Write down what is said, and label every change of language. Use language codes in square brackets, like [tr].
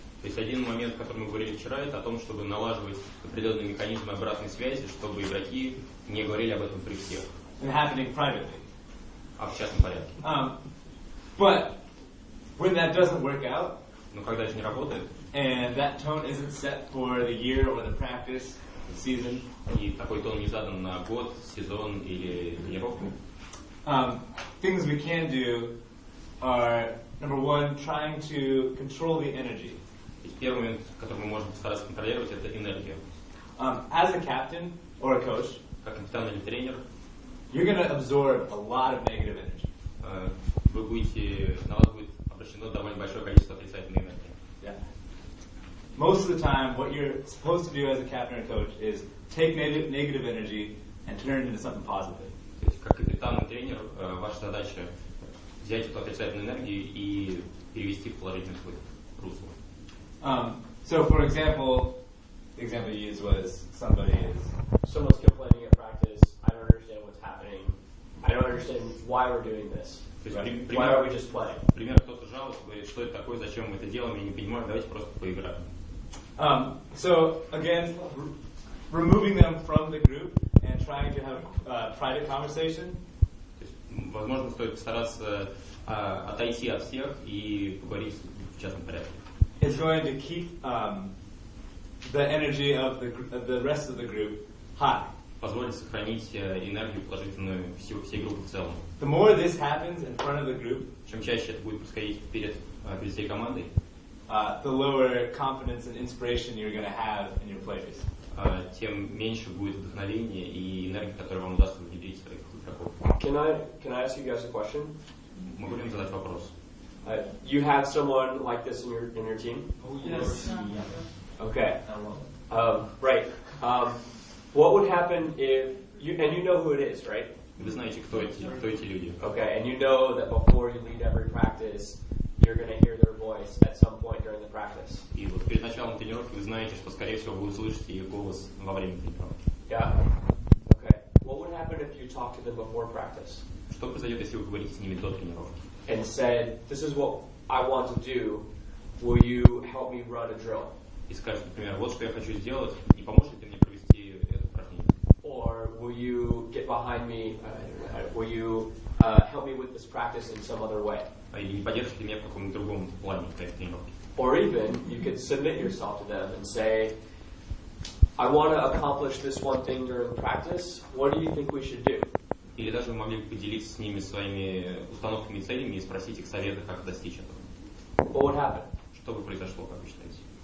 [ru] То есть один момент, о котором мы говорили вчера, это о том, чтобы налаживать определенные механизмы обратной связи, чтобы игроки не говорили об этом при всех. [en] And happening privately. [ru] А в частном порядке. [en] But when that doesn't work out, [ru] но когда это не работает, [en] and that tone isn't set for the year or the practice, the season, [ru] и такой тон не задан на год, сезон или тренировку, [en] things we can do are, number one, trying to control the energy. [ru] Первый момент, который мы можем постараться контролировать, это энергия. [en] As a captain or a coach, [ru] как капитан или тренер, [en] you're going to absorb a lot of negative energy. [ru] На вас будет обращено довольно большое количество отрицательной энергии. [en] Yeah. Most of the time, what you're supposed to do as a captain or coach is take negative energy and turn it into something positive. [ru] То есть, как капитан и тренер, ваша задача взять эту отрицательную энергию и перевести в положительное русло. [en] So, for example, the example you used was someone's complaining at practice. I don't understand what's happening. I don't understand why we're doing this. Right? Why are we just playing? [ru] Пример, кто-то жалуется, говорит, что это такое, зачем мы это делаем, я не понимаю, давайте просто поиграем. [en] So, again, removing them from the group and trying to have a private conversation. [ru] Возможно, стоит постараться отойти от всех и поговорить в частном порядке. [en] Is going to keep the energy of the rest of the group high. [ru] Позволит сохранить энергию положительную всей группы в целом. [en] The more this happens in front of the group, [ru] чем чаще это будет происходить перед всей командой, [en] the lower confidence and inspiration you're going to have in your players. [ru] Тем меньше будет вдохновения и энергии, которую вам удастся внедрить в своих игроков. [en] Can I ask you guys a question? [ru] Могу ли задать вопрос? [en] You have someone like this in your team? Oh, yes. Okay. Right. What would happen if you know who it is, right? [ru] Вы знаете, кто эти люди. [en] Okay, and you know that before you lead every practice, you're going to hear their voice at some point during the practice. [ru] И вот перед началом тренировки вы знаете, что, скорее всего, вы услышите их голос во время тренировки. [en] Yeah. Okay. What would happen if you talked to them before practice? [ru] Что произойдет, если вы говорите с ними до тренировки? [en] And said, this is what I want to do. Will you help me run a drill? [ru] И скажет, например, вот что я хочу сделать, не поможешь ли ты мне провести это упражнение? [en] Or will you get behind me? Will you help me with this practice in some other way? [ru] Или не поддержишь ли меня в каком-то другом плане для этой тренировки? [en] Or even you could submit yourself to them and say, I want to accomplish this one thing during practice. What do you think we should do? [ru] Или даже вы могли бы поделиться с ними своими установками и целями и спросить их совета, как достичь этого. [en] What would happen? [ru] Что бы произошло, как вы считаете?